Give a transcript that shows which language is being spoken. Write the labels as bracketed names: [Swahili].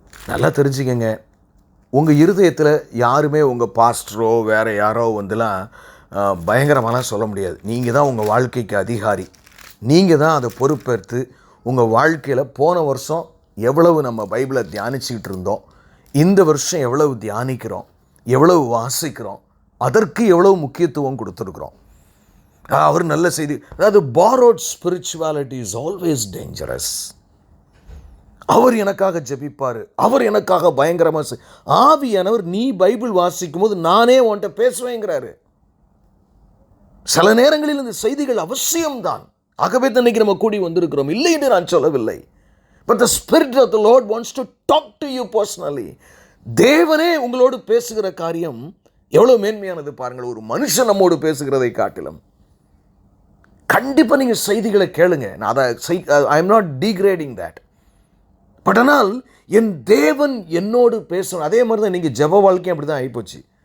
[Tamil] நல்லா தெரிஞ்சுக்கங்க, உங்கள் இருதயத்தில் யாருமே உங்கள் பாஸ்டரோ வேறு யாரோ வந்துலாம் பயங்கரமாலாம் சொல்ல முடியாது. நீங்கள் தான் உங்கள் வாழ்க்கைக்கு அதிகாரி, நீங்கள் தான் அதை பொறுப்பேற்று உங்கள் வாழ்க்கையில் போன வருஷம் எவ்வளவு நம்ம பைபிளை தியானிச்சுக்கிட்டு இருந்தோம், இந்த வருஷம் எவ்வளவு தியானிக்கிறோம், எவ்வளவு வாசிக்கிறோம், அதற்கு எவ்வளவு முக்கியத்துவம் கொடுத்துருக்குறோம். அவர் நல்ல செய்தி, அதாவது [English] borrowed spirituality is always dangerous. [Tamil] அவர் எனக்காக ஜெபிப்பார், அவர் எனக்காக பயங்கரமாக ஆவியானவர் நீ பைபிள் வாசிக்கும் போது நானே உன்கிட்ட பேசுவேங்கிறாரு. சில நேரங்களில் இந்த செய்திகள் அவசியம்தான், ஆகவே தன்னைக்கு நம்ம கூடி வந்திருக்கிறோம், இல்லை என்று நான் சொல்லவில்லை. [English] But the Spirit of the Lord wants to talk to you personally. [Tamil] தேவனே உங்களோடு பேசுகிற காரியம் எவ்வளோ மேன்மையானது பாருங்கள், ஒரு மனுஷன் நம்மோடு பேசுகிறதை காட்டிலும். கண்டிப்பாக நீங்கள் செய்திகளை கேளுங்க. நான் அதை [English] I am not degrading that. But [Tamil] ஆனால் என் தேவன் என்னோடு பேசணும். அதே மாதிரி தான் நீங்கள் ஜெப வாழ்க்கையும் அப்படி தான் ஆகிப்போச்சு.